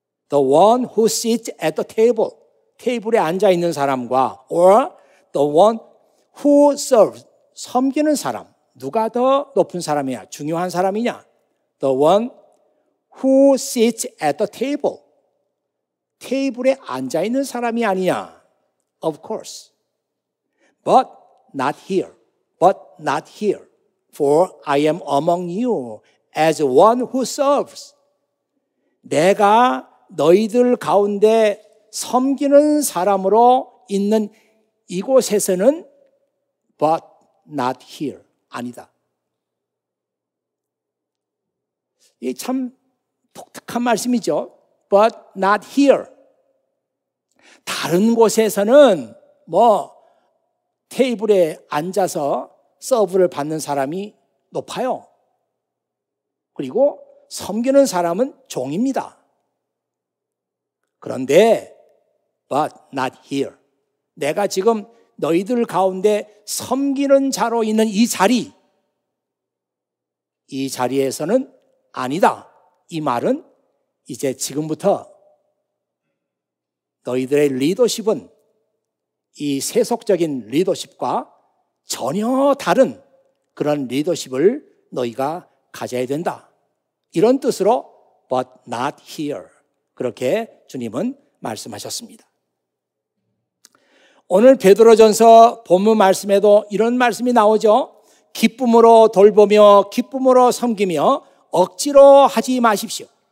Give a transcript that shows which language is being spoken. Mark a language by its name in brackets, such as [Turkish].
[English] The one who sits at the table. [Korean] 테이블에 앉아 있는 사람과 [English] or the one who serves. [Korean] 섬기는 사람. 누가 더 높은 사람이냐? 중요한 사람이냐? [English] The one who sits at the table. [Korean] 테이블에 앉아 있는 사람이 아니냐? [English] Of course. But not here. But not here. For I am among you as one who serves. [Korean] 내가 너희들 가운데 섬기는 사람으로 있는 이곳에서는 [English] but not here. [Korean] 아니다. 이 참 독특한 말씀이죠. [English] But not here. [Korean] 다른 곳에서는 테이블에 앉아서 서브를 받는 사람이 높아요. 그리고 섬기는 사람은 종입니다. 그런데 [English] but not here. [Korean] 내가 지금 너희들 가운데 섬기는 자로 있는 이 자리에서는 아니다. 이 말은 이제 지금부터 너희들의 리더십은 이 세속적인 리더십과 전혀 다른 그런 리더십을 너희가 가져야 된다. 이런 뜻으로 [English] but not here. [Korean] 그렇게 주님은 말씀하셨습니다. 오늘 베드로전서 본문 말씀에도 이런 말씀이 나오죠. 기쁨으로 돌보며 기쁨으로 섬기며 억지로 하지 마십시오.